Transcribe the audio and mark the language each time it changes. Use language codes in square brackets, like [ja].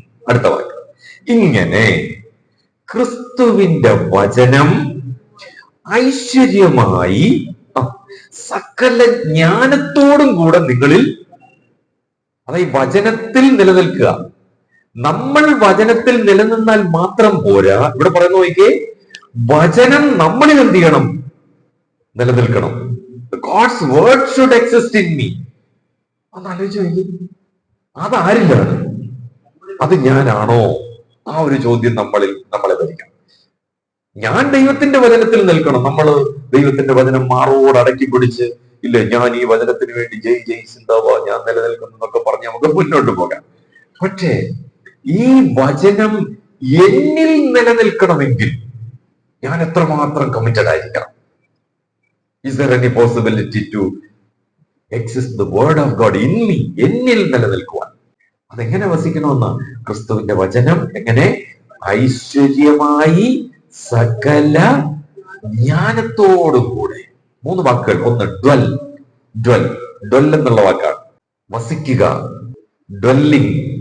[ml] അടുത്ത വാക്യം, ഇങ്ങനെ ക്രിസ്തുവിന്റെ വചനം ഐശ്വര്യമായി സകല ജ്ഞാനത്തോടും കൂടെ നിങ്ങളിൽ, അതായത് വചനത്തിൽ നിലനിൽക്കുക. നമ്മൾ വചനത്തിൽ നിലനിന്നാൽ മാത്രം പോരാ. ഇവിടെ പറയുന്ന നോക്കിയേ, വചനം നമ്മളിൽ എന്ത് ചെയ്യണം? നിലനിൽക്കണം. [en] God's word should exist in me. [ml] അതാലോചിച്ച് നോക്കി, അതാരിലാണ്? അത് ഞാനാണോ? ആ ഒരു ചോദ്യം നമ്മളെ ഭരിക്കണം. ഞാൻ ദൈവത്തിന്റെ വചനത്തിൽ നിൽക്കണം. നമ്മൾ ദൈവത്തിന്റെ വചനം മാറോട് അടക്കി പിടിച്ച്, ഇല്ല ഞാൻ ഈ വചനത്തിന് വേണ്ടി ജയ് സിന്ദാബ, ഞാൻ നിലനിൽക്കുന്നു എന്നൊക്കെ പറഞ്ഞ് നമുക്ക് മുന്നോട്ട് പോകാം. പക്ഷേ ഈ വചനം എന്നിൽ നിലനിൽക്കണമെങ്കിൽ ഞാൻ എത്രമാത്രം കമ്മിറ്റഡ് ആയിരിക്കണം? [en] Is there any possibility to exist the word of God in me? [ml] എന്നിൽ നിലനിൽക്കുവാൻ അതെങ്ങനെ വസിക്കണമെന്ന്? ക്രിസ്തുവിന്റെ വചനം എങ്ങനെ ഐശ്വര്യമായി സകല ജ്ഞാനത്തോടും കൂടെ. 3 വാക്കുകൾ. ഒന്ന് ഡ്വൽ എന്നുള്ള വാക്കാണ്, വസിക്കുക, ഡ്വെല്ലിംഗ്.